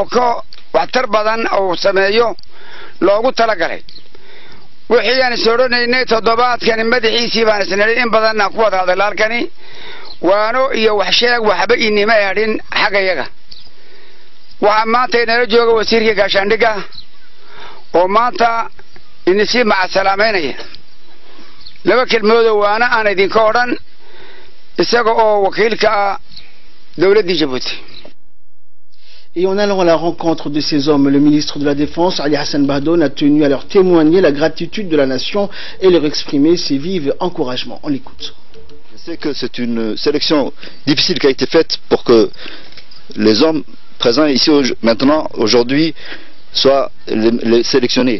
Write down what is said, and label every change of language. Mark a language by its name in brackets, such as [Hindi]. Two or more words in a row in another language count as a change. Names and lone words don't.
[Somali] ka waxtar badan oo sameeyo loogu talagalay wixii aan sooranaynay toddobaadkan madaxiisii baan isnay in badan ku wada hadal halkani waano iyo wax sheeg waxba inima yaadin xagayaga waxa maanta inala jooga wasiirka gaashaandhiga oo maanta inisi ma salaameynaya laba kelmoodo waana aan idinka oran isaga oo wakiilka dawladda Djibouti. [French] Et en allant à la rencontre de ces hommes, le ministre de la Défense, Ali Hassan Bahdoun, a tenu à leur témoigner la gratitude de la nation et leur exprimer ses vives encouragements. On l'écoute. Je sais que c'est une sélection difficile qui a été faite pour que les hommes présents ici maintenant, aujourd'hui, soient les sélectionnés.